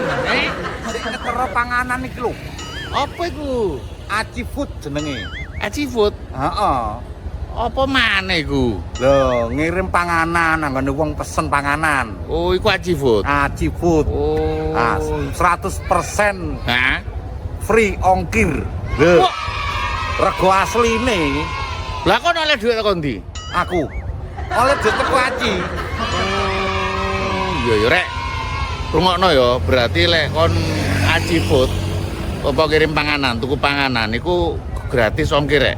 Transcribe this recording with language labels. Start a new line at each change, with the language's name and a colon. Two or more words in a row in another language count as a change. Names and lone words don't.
Javanese: Sik ngetero panganan iki lho. Apa iku? Aci Food jenenge. Aci food. Heeh. Apa maneh iku? Lho, ngirim panganan anggone wong pesen panganan. Oh, iku Aci food. Aci Food. Oh. Ah, 100% Hah? free ongkir. Lho, Kok rego asline lah kon oleh duit kok ndi? aku. Oleh duit teko Aci. Iya ya rek. Rungokno ya, berarti lek kon Aci food apa kirim panganan, tuku panganan iku gratis ongkir rek.